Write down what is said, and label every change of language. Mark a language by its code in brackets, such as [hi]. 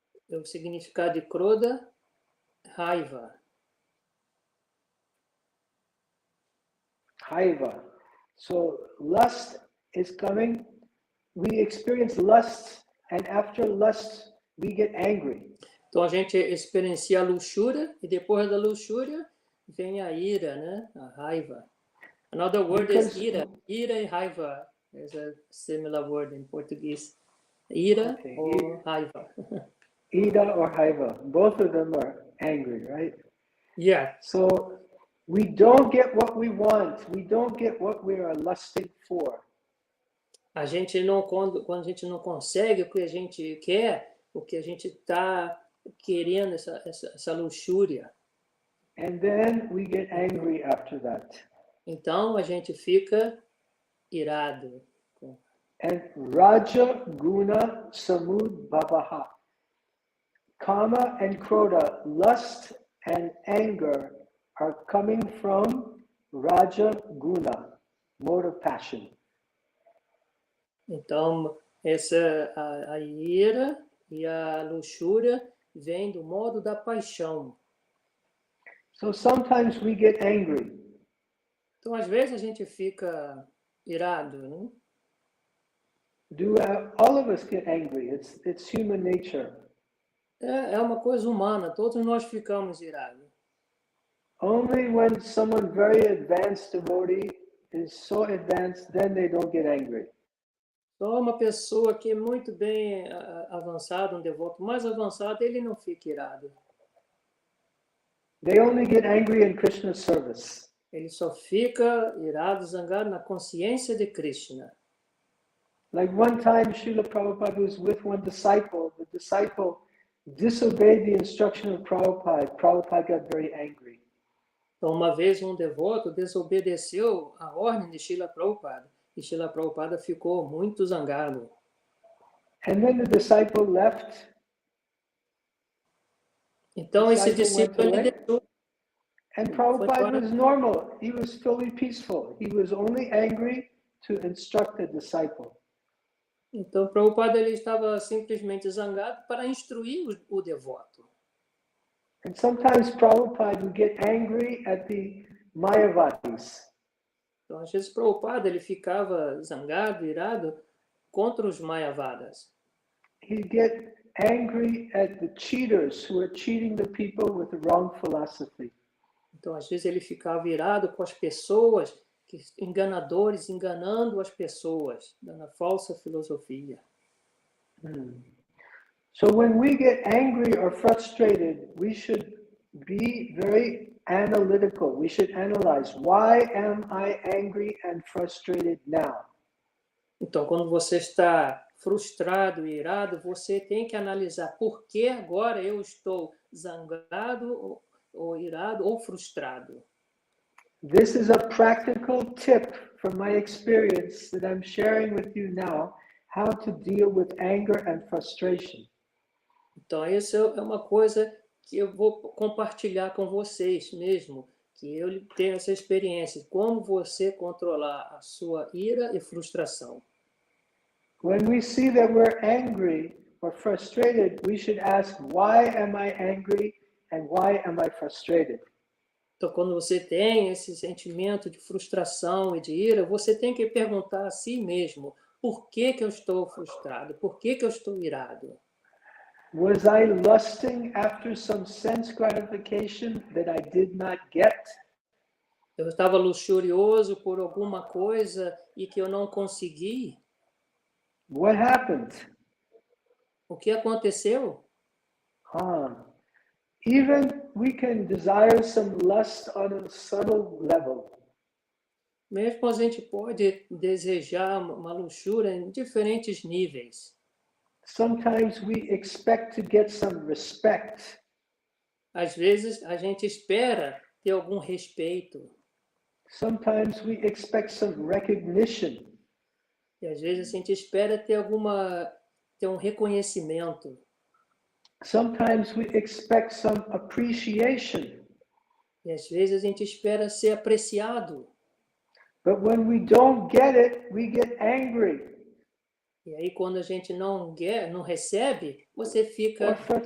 [pt] O significado de kroda, raiva. [en] Raiva. So lust is coming. We experience lust, and after lust, we get angry. [pt] Então a gente experiencia a luxúria e depois da luxúria vem a ira, né? A raiva. [en] Another word is [pt] ira. Ira e raiva. [en] There's a similar word in Portuguese. Ira or raiva. Ira or raiva. Both of them are angry, right? Yeah. So we don't get what we want. We don't get what we are lusting for. [pt] A gente não, quando a gente não consegue o que a gente quer, o que a gente está querendo, essa luxúria. [en] And then we get angry after that. [pt] Então a gente fica irado. [sa] And Raja Guna Samud Bhavaha. [en] Kama and Kroda, lust and anger are coming from Raja Guna, mode of passion. [pt] Então, a ira e a luxúria vem do modo da paixão. [en] So sometimes we get angry. [pt] Então, às vezes, a gente fica irado, né? [en] All of us get angry? It's human nature. [pt] É uma coisa humana, todos nós ficamos irados. [en] Only when someone very advanced devotee is so advanced, then they don't get angry. [pt] Só uma pessoa que é muito bem avançada, um devoto mais avançado, ele não fica irado. [en] They only get angry in Krishna's service. [pt] Ele só fica irado, zangado na consciência de Krishna. [en] Like one time, Srila Prabhupada was with one disciple. The disciple disobeyed the instruction of Prabhupada. Prabhupada got very angry. [pt] Então, uma vez um devoto desobedeceu a ordem de Srila Prabhupada. E Srila Prabhupada ficou muito zangado. [en] And then the disciple left. [pt] Então, esse discípulo ele deixou. [en] And Prabhupada was normal. He was fully peaceful. He was only angry to instruct the disciple. [pt] Então, Prabhupada ele estava simplesmente zangado para instruir o devoto. [en] And sometimes Prabhupada would get angry at the Mayavadis. [pt] Então, às vezes, Prabhupada ele ficava zangado, irado contra os Mayavadas. [en] He'd get angry at the cheaters who are cheating the people with the wrong philosophy. [pt] Então, às vezes, ele ficava irado com as pessoas, enganadores, enganando as pessoas, dando a falsa filosofia. [en] So when we get angry or frustrated, we should be very analytical. We should analyze, why am I angry and frustrated now? [pt] Então, quando você está frustrado e irado, você tem que analisar por que agora eu estou zangado ou irado ou frustrado. [en] This is a practical tip from my experience that I'm sharing with you now, how to deal with anger and frustration. [pt] Então, isso é uma coisa que eu vou compartilhar com vocês mesmo, que eu tenho essa experiência, como você controlar a sua ira e frustração. [en] When we see that we're angry or frustrated, we should ask, why am I angry and why am I frustrated? [pt] Então, quando você tem esse sentimento de frustração e de ira, você tem que perguntar a si mesmo, por que eu estou frustrado? Por que eu estou irado? [en] Was I lusting after some sense gratification that I did not get? [pt] Eu estava luxurioso por alguma coisa e que eu não consegui? [en] What happened? [pt] O que aconteceu? [en] Even we can desire some lust on a subtle level. [pt] Mesmo a gente pode desejar uma luxúria em diferentes níveis. [en] Sometimes we expect to get some respect. [pt] Às vezes a gente espera ter algum respeito. [en] Sometimes we expect some recognition. [pt] E às vezes a gente espera ter um reconhecimento. [en] Sometimes we expect some appreciation. [pt] E às vezes a gente espera ser apreciado. [en] But when we don't get it, we get angry. [pt] E aí quando a gente não recebe, você fica